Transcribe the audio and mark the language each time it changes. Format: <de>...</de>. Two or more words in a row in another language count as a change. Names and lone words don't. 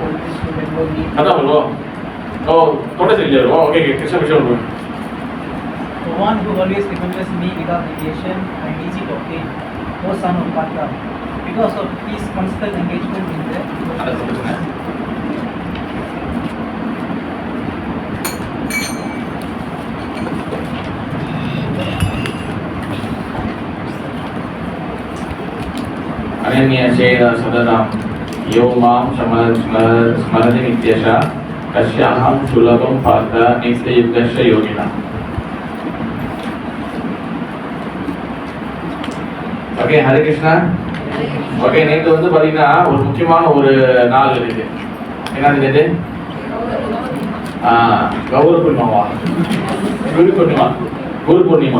<ta>அதான் சொல்லுவோம்.</ta> <hi>ஓ थोड़े से ले लो ओके कृष्ण विषय बोलो</hi> <en>The one who always remembers me without deviation and easy to obtain, O son of Partha, because of his constant engagement in the</en> <ta>அதை சொல்லுங்க.</ta> <sa>अनन्य चेत सदनां यो मां स्मरति नित्यशः तस्याहं सुलभं पार्थ नित्ययुक्तस्य योगिनः.</sa> <ta>ஓகே, ஹரே கிருஷ்ணா. ஓகே, நேற்று வந்து பார்த்தீங்கன்னா ஒரு முக்கியமான ஒரு நாள் இருக்கு. என்னது இது? கௌர பூர்ணிமாவா? குரு பூர்ணிமா. குரு பூர்ணிமா.</ta>